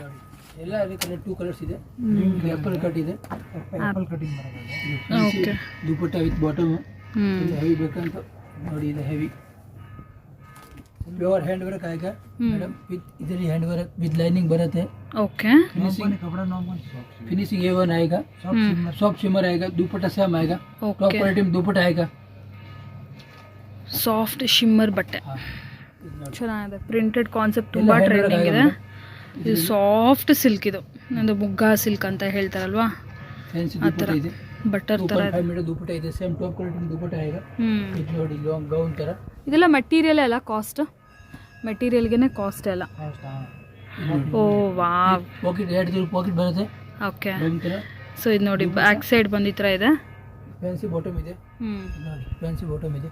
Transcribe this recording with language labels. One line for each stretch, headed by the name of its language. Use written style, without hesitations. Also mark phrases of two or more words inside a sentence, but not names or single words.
Kannada: ಎಲ್ಲ ಕಲರ್ 2 ಕಲರ್ಸ್ ಇದೆ.
English: apple cut
Kannada: ಇದೆ.
English: apple cutting
Kannada: ಬರುತ್ತೆ. ಓಕೆ, ದುಪಟ್ಟ
English: with bottom.
Kannada: ಹೆವಿ ಬೇಕಂತ ನೋಡಿ, ಇದು
English: heavy pure hand work
Kannada: ಆएगा ಮೇಡಮ್. ವಿತ್ ಇದರಲ್ಲಿ
English: hand work with lining
Kannada: ಬರುತ್ತೆ. ಓಕೆ,
Hindi: फिनिशिंग A1 आएगा.
English: soft shimmer
Hindi: आएगा. दुपट्टा सेम आएगा.
English: top quality
Hindi: में दुपट्टा आएगा.
English: soft shimmer
Kannada: ಬಟ್ಟೆ ಚೆನ್ನಾಗಿದೆ.
English: printed concept
Kannada: ತುಂಬ ಟ್ರೆಂಡಿಂಗ್ ಇದೆ. ಇದು
English: soft silk,
Kannada: ಇದು ನಂದು ಮುಗ್ಗಾ ಸಿಲ್ಕ್ ಅಂತ ಹೇಳ್ತಾರಲ್ವಾ ಆ ಥರ ಬಟರ್ ಥರ. 5 ಮೀಟರ್ ದುಪಟ್ಟ ಇದೆ.
English: same top quality
Hindi: में दुपट्टा आएगा.
Kannada: ಇದು ನೋಡಿ
English: long gown
Kannada: ಥರ. ಇದೆಲ್ಲ ಮೆಟೀರಿಯಲ್ ಎಲ್ಲ ಕಾಸ್ಟ್, ಮೆಟೀರಿಯಲ್ಗೆ ಕಾಸ್ಟ್ ಎಲ್ಲ.
English: oh wow,
Kannada: ಪಾಕೆಟ್ 2 ಪಾಕೆಟ್ ಬರುತ್ತೆ. ಓಕೆ, ಗೌನ್ ಥರ. ಸೊ ಇದು ನೋಡಿ
English: back side
Kannada: ಬಂದು ಈ ಥರ ಇದೆ.
English: fancy bottom
Kannada: ಇದೆ. ನೋಡಿ
English: fancy bottom
Kannada: ಇದೆ.